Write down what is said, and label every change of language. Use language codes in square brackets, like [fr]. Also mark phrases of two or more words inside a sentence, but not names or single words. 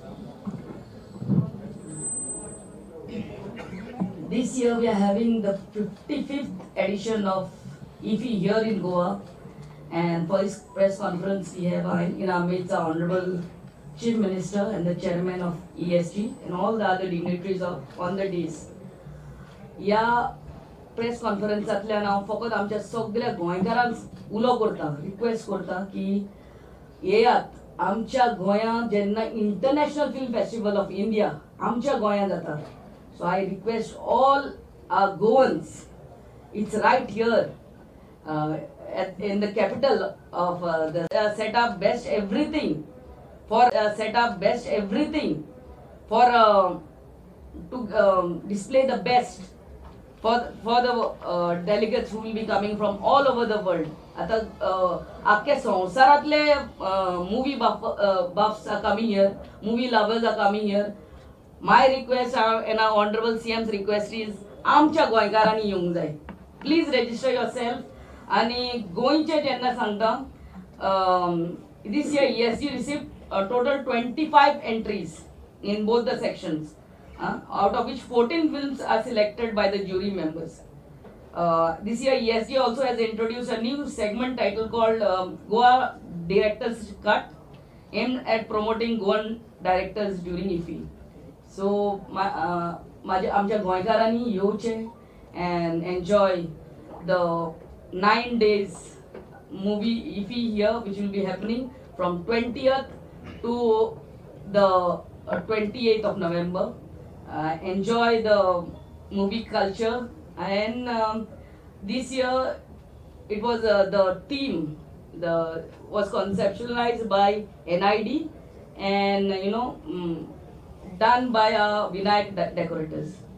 [en] This year we are having the 55th edition of IFFI here in Goa, and for this press conference we have in our midst our Honorable Chief Minister and the Chairman of ESG and all the other dignitaries on the days. [kok] या प्रेस कॉन्फरन्सांतल्यान हांव फकत आमच्या सगळ्या गोंयकारांक उलो करता, रिक्वेस्ट करता की येयात आमच्या गोंयांत जेन्ना इंटरनॅशनल फिल्म फेस्टिवल ऑफ इंडिया आमच्या गोंयांत जाता. [en] So I request all our Goans, it's right here in the capital of the set up best everything for to display the best for the delegates who will be coming from all over the world. [kok] आता आख्या संवसारातले [en] movie buffs are coming here, movie lovers are coming here. My request and our Honorable CM's request is [kok] आमच्या गोंयकारांनी येवंक जाय. [en] Please register yourself. [kok] आणि गोंयचे जेन्ना सांगता, [en] this year ESG received a total 25 entries in both the sections, out of which 14 films are selected by the jury members. This year ESG also has introduced a new segment title called Goa Directors Cut, aimed at promoting Goan directors during IFFI. So [kok] आमच्या गोंयकारांनी येवचें [en] and enjoy the 9 days movie IFFI here, which will be happening from 20th to the 28th of November. Enjoy the movie culture, and this year it was the theme was conceptualized by NID and done by our Vinayak decorators.